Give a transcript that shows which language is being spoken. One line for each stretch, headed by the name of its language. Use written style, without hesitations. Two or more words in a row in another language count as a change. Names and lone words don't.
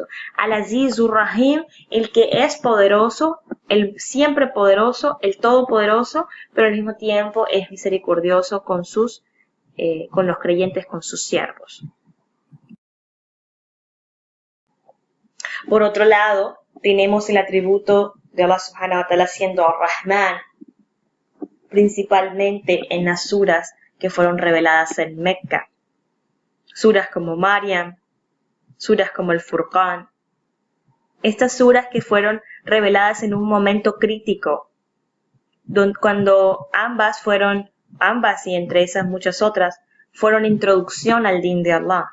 Spanish: Al-Azizur Rahim, el que es poderoso, el siempre poderoso, el todopoderoso, pero al mismo tiempo es misericordioso con los creyentes, con sus siervos. Por otro lado, tenemos el atributo de Allah
Arabic: سبحانه وتعالى
Spanish: siendo Ar-Rahman, principalmente en las suras que fueron reveladas en Mecca. Suras como Maryam, suras como el Furqán. Estas suras que fueron reveladas en un momento crítico, cuando ambas y entre esas muchas otras, fueron introducción al din de Allah.